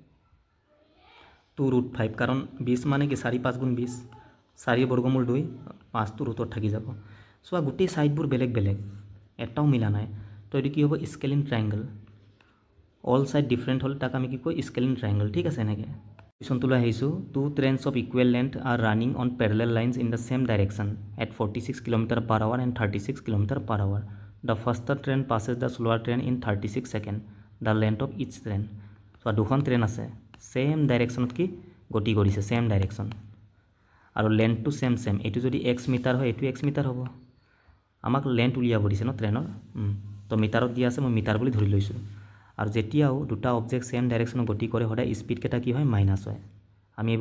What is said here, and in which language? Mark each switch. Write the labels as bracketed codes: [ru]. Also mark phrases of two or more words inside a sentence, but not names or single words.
[as] 2√5 কাৰণ 20 মানে কি 4 5 গুণ 20 4 বৰ্গমূল 2 5টো ৰুটত থাকি যাব চোৱা গোটেই ছাইডবোৰ বেলেগ বেলেগ এটাও মিলা নাই তো এইটো কি হ'ব [en] scalene triangle all side different [as] হ'লে তাক আমি কি কয় [en] scalene triangle [as] ঠিক আছে এনেকৈ কুৱেশ্যনটো লৈ আহিছোঁ [en] 2 trains of equal length are running on parallel lines in the same direction at 46 km/h and 36 km/h the first train passes the slower train in 36 seconds the length of each train [as] চোৱা দুখন ট্ৰেইন আছে [en] same directionত [as] কি গতি কৰিছে [en] same direction [as] আৰু লেন্থটো ছেম এইটো যদি x মিটাৰ হয় এইটো x মিটাৰ হ'ব আমাক লেন্থ উলিয়াব দিছে ন ট্ৰেইনৰ তো মিটাৰত দিয়া আছে মই মিটাৰ বুলি ধৰি লৈছোঁ আৰু যেতিয়াও দুটা অবজেক্ট [en] same directionত [as] গতি কৰে সদায় স্পীডকেইটা কি হয় মাইনাছ হয় আমি এইবোৰ